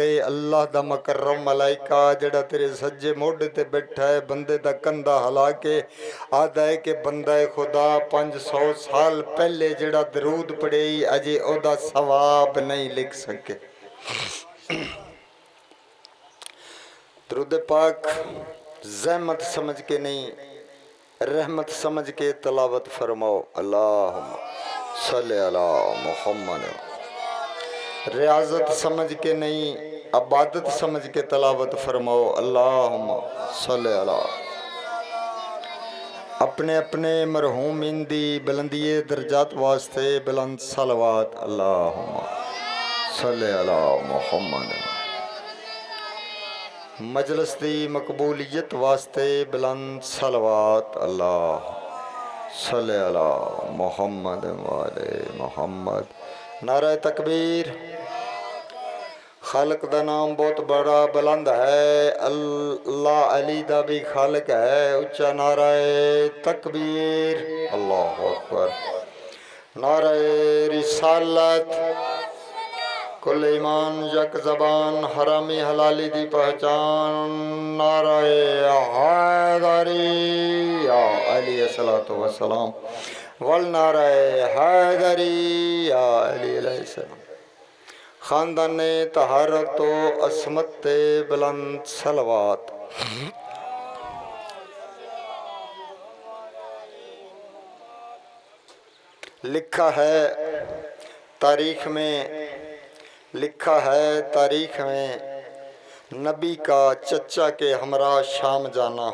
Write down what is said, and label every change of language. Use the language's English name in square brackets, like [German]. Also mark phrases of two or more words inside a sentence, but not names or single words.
[Punjabi] اللہ دا مکرم ملائکہ جیڑا تیرے سجے موڈھے تے بیٹھا ہے بندے دا کندھا ہلا کے آدا ہے کہ بندہ خدا 500 سال پہلے جیڑا درود پڑھے اجے اودا ثواب نہیں لکھ سکے. [Urdu] درود پاک زحمت سمجھ کے نہیں رحمت سمجھ کے تلاوت فرماؤ. [Arabic] اللهم صل على محمد. [Urdu] ریاضت سمجھ کے نہیں عبادت سمجھ کے تلاوت فرماؤ. [Arabic] اللهم صل على. [Punjabi] اپنے اپنے مرحومین دی بلندیِ درجات واسطے بلند صلوات. [Arabic] اللهم صل على محمد. [Punjabi] مجلس دی مقبولیت واسطے بلند صلوات. [Arabic] الله صل على محمد وآل محمد. [Urdu] نعرہ تکبیر. [Punjabi] خالق دا نام بہت بڑا بلند ہے. اللہ علی دا بھی خالق ہے۔ اچا نعرہ تکبیر. [Arabic] الله أكبر. [Urdu] نعرہ رسالت. [Punjabi] کل ایمان یک زبان حرامی حلالی دی پہچان. [Urdu] نعرہ حیدری یا علی [Arabic] الصلاة والسلام [Urdu] ول نعرہ حیدری یا علی علیہ السلام. خاندان طہارت عصمت بلند صلوات. لکھا ہے تاریخ میں نبی کا چچا کے ہمراہ شام جانا.